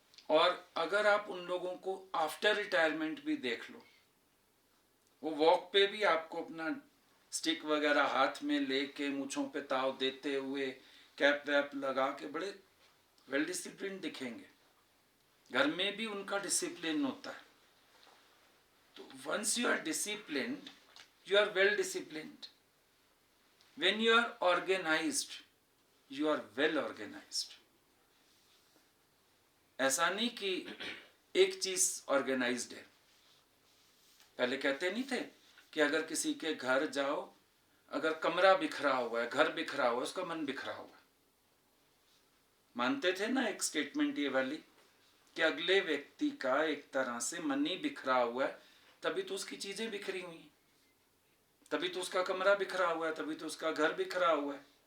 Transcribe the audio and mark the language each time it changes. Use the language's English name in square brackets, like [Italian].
[Hindi] और अगर आप उन लोगों को आफ्टर रिटायरमेंट भी देख लो, वो वॉक पे भी आपको अपना स्टिक वगैरह हाथ में लेके मूंछों पे ताव देते हुए कैप वैप लगा के बड़े वेल डिसिप्लिन दिखेंगे। घर में भी उनका डिसिप्लिन होता है। तो [English] Once you are disciplined, you are well disciplined. When you are organized, you are well organized. [Hindi] ऐसा नहीं कि एक चीज ऑर्गेनाइज्ड है। पहले कहते नहीं थे कि अगर किसी के घर जाओ, अगर कमरा बिखरा हुआ है, घर बिखरा हुआ है, उसका मन बिखरा हुआ है। मानते थे ना एक स्टेटमेंट ये वाली कि अगले व्यक्ति का एक तरह से मन ही बिखरा हुआ है, तभी तो उसकी चीजें बिखरी हुई हैं, तभी तो उसका कमरा बिखरा हुआ है, तभी तो उसका घर बिखरा हुआ है।